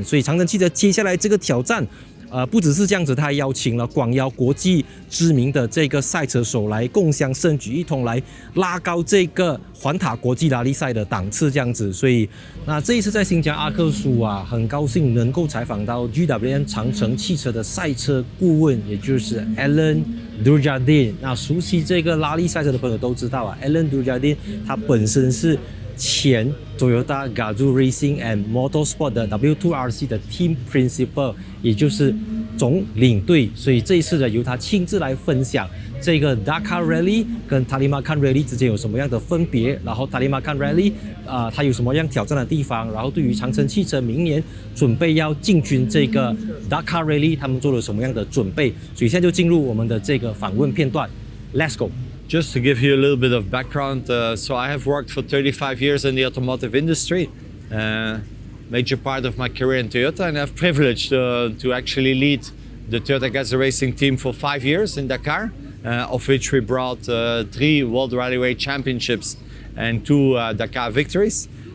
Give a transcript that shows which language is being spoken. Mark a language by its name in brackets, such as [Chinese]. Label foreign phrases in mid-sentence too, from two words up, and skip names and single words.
[Chinese] 所以長城汽车接下來這個挑戰不只是這樣子，他還邀請了廣邀國際知名的這個賽車手來共襄盛舉，一同來拉高這個環塔國際拉力賽的檔次這樣子。所以那這一次在新疆阿克蘇很高興能夠採訪到 GWM 長城汽車的賽車顧問，也就是 Alan Durjardin。那熟悉這個拉力賽車的朋友都知道Alan Durjardin 他本身是前 Toyota Gazoo Racing and Motorsport 的 W2RC 的 [English] Team Principal， [Chinese] 也就是总領隊。所以這一次呢，由他親自來分享這個 Dakar Rally 跟 Taklimakan Rally 之間有什麼樣的分別，然後 Taklimakan Rally它有什麼樣挑戰的地方，然後對於長城汽車明年準備要進軍這個 Dakar Rally 他們做了什麼樣的準備。所以現在就進入我們的這個訪問片段 ， [English] Let's go。 Just to give you a little bit of background, so I have worked for 35 years in the automotive industry, major part of my career in Toyota, and I have privileged to actually lead the Toyota Gazoo Racing team for 5 years in Dakar. of which we brought 3 World Rallyway Championships and 2 Dakar victories.